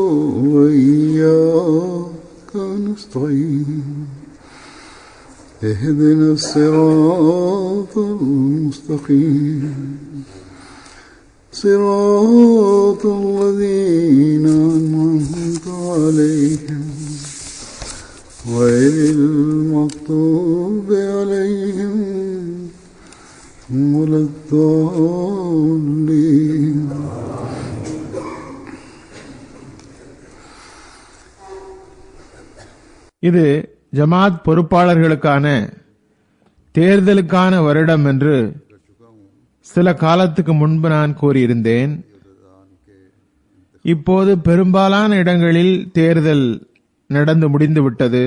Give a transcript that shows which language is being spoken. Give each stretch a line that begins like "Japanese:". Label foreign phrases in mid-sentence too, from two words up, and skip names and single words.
Arabic: وإياك نستعين اهدنا الصراط المستقيم صراط الذين أنعمت عليهم غير المغضوب عليهم ولا الضالين.
Tamil: இது ஜமாத் பொறுப்பாளர்களுக்கான தேர்தலுக்கான வருடம் என்று சில காலத்துக்கு முன்பு நான் கூறியிருந்தேன். இப்போது பெரும்பாலான இடங்களில் தேர்தல் நடந்து முடிந்துவிட்டது.